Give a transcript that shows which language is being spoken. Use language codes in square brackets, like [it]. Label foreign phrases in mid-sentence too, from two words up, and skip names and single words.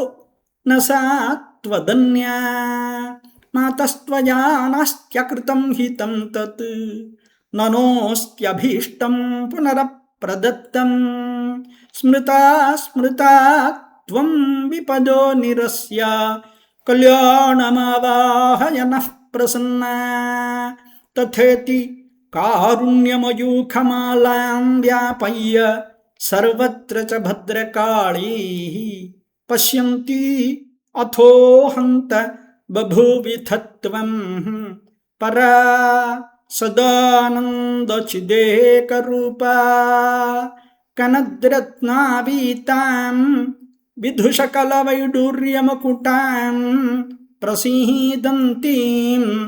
[sa] న సా త్వదన్యా మాతస్త్వయా నాస్త్యకృతం హితం తత్ ననోస్త్యభీష్టం పునరప్రదత్తం స్మృతా స్మృతా త్వం విపదో నిరస్య కళ్యాణమావాహయనః ప్రసన్నా తథేతి కారుణ్యమయూఖమాలాం వ్యాపయ్య సర్వత్ర చ భద్రకాళీ పశ్యంతి अथो हन्त बभूविथत्वं परा सदानन्दचिदेकरूपा कनद्रत्नावीतां विधुषकलवैडूर्यमकुटां प्रसीदन्तीं